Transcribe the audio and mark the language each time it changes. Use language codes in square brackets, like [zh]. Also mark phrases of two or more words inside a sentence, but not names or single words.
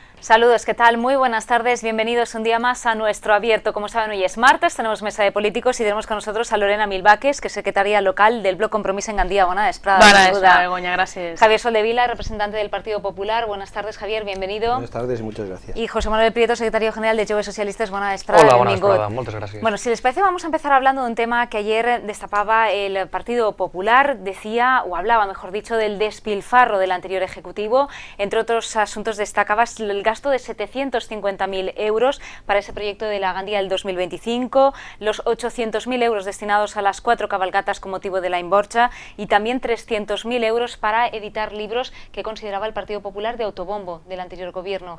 [es] Saludos, ¿qué tal? Muy buenas tardes, bienvenidos un día más a nuestro abierto. Como saben, hoy es martes, tenemos mesa de políticos y tenemos con nosotros a Lorena Milbaques, que es secretaria local del Bloc Compromís en Gandía. [ca] Bona vesprada. Bona vesprada, Begoña, [es] gracias. Javier Soldevila, representante del Partido Popular. Buenas tardes, Javier, bienvenido. Buenas tardes y muchas gracias. Y José Manuel Prieto, secretario general de Joves Socialistes. [ca] Bona vesprada. [es] Hola, buenas vesprada, muchas gracias. Bueno, si les parece, vamos a empezar hablando de un tema que ayer destapaba el Partido Popular. Decía, o hablaba, mejor dicho, del despilfarro del anterior Ejecutivo. Entre otros asuntos destacaba el gasto de 750.000 euros para ese proyecto de la Gandía del 2025, los 800.000 euros destinados a las 4 cabalgatas con motivo de la Imborcha y también 300.000 euros para editar libros que consideraba el Partido Popular de autobombo del anterior gobierno.